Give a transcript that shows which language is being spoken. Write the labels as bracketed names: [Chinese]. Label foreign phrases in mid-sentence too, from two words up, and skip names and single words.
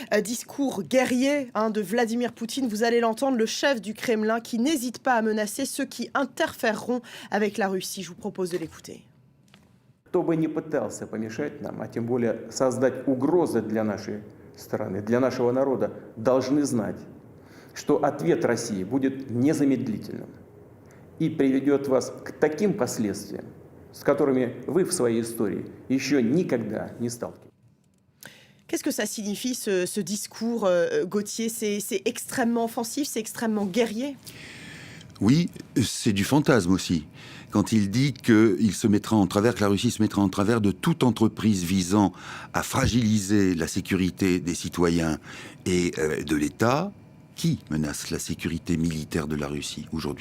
[French] Discours guerrier de Vladimir Poutine. Vous allez l'entendre, le chef du Kremlin qui n'hésite pas à menacer ceux qui interféreront avec la Russie. Je vous propose de l'écouter. [Russian] Кто бы ни пытался помешать нам, а тем более создать угрозы для нашей страны, для нашего народа, должны знать, что ответ России будет незамедлительным и приведет вас к таким последствиям, с которыми вы в своей истории еще никогда не сталкивались. [French] Qu'est-ce que ça signifie ce discours, Gauthier? C'est extrêmement offensif, c'est extrêmement guerrier? Oui, c'est du fantasme aussi. Quand il dit qu'il se mettra en travers, que la Russie se mettra en travers de toute entreprise visant à fragiliser la sécurité des citoyens et de l'État, qui menace la sécurité militaire de la Russie aujourd'hui?